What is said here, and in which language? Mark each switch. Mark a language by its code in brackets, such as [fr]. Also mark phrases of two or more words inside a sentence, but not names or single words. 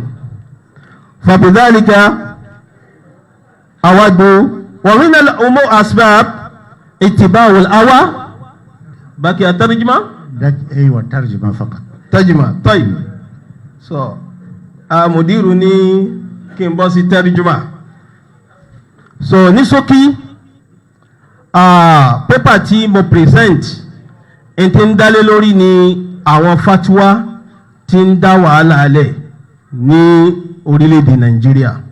[ar] فبذلك أود، ومن الأمور أسباب اتباع الأوى. بقي الترجمة؟ أيوة ترجمة فقط. ترجمة طيب. مدير [yo] ní kí n bọ́ sí tẹ́rìjúmà. Ní ṣókí pépà tí mo present n ti ń dálé lórí ni àwọn fatwa tí ń dá wàhálà alẹ̀ ní orílẹ̀-èdè Nàìjíríà.